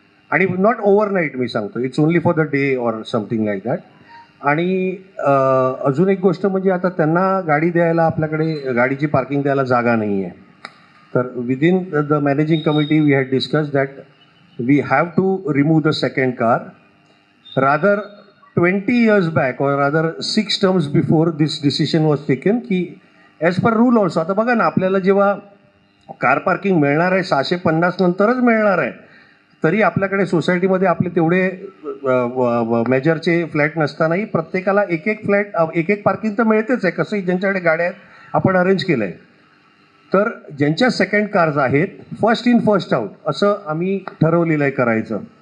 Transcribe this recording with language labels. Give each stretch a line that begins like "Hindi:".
English: आणि not overnight
Marathi: मी सांगतो,
English: It's only for the day or something like that.
Marathi: आणि अजून एक गोष्ट म्हणजे आता त्यांना गाडी द्यायला, आपल्याकडे गाडीची पार्किंग द्यायला जागा नाही आहे.
English: तर within the managing committee we had discuss that we have to remove the second car. Rather 20 years back or rather 6 terms before this decision was taken की as per rule also.
Marathi: आता बघा ना, आपल्याला जेव्हा कार पार्किंग मिळणार आहे 650 नंतरच मिळणार आहे, तरी आपल्याकडे सोसायटीमध्ये आपले तेवढे मेजरचे फ्लॅट नसतानाही प्रत्येकाला एक फ्लॅट, एक पार्किंग तर मिळतेच आहे. कसंही ज्यांच्याकडे गाड्या आहेत आपण अरेंज केलं आहे. तर ज्यांच्या सेकंड कार्स आहेत, फर्स्ट इन फर्स्ट आउट असं आम्ही ठरवलेलं आहे करायचं.